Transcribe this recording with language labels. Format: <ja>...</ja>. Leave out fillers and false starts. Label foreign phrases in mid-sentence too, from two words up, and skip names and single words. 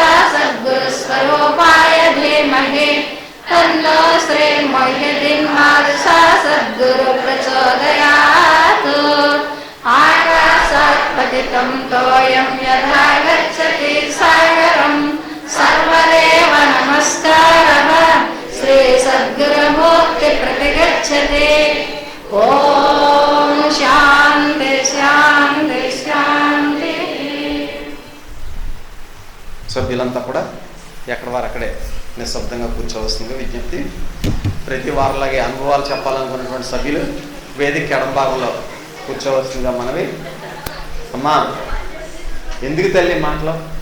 <sa>सद्गुरुस्वरूपाय धीमहि तन्नो श्री मोहिदीन मारुषा सद्गुरु प्रचोदयात् आकाशात् पतितं तोयं यथा गच्छति सागरं सर्वदेव नमस्कारः श्री सद्गुरुमूर्ति प्रतिगच्छति ॐ शान्ति शान्ति शान्ति</sa> <te>సభ్యులంతా కూడా ఎక్కడ వారు అక్కడే నిశ్శబ్దంగా కూర్చోవలసిందిగా విజ్ఞప్తి. ప్రతి వారిలాగే అనుభవాలు చెప్పాలనుకున్నటువంటి సభ్యులు వేదిక ఎడం భాగంలో కూర్చోవలసిందిగా మనవి. అమ్మా, ఎందుకు తల్లి మాటలు?</te>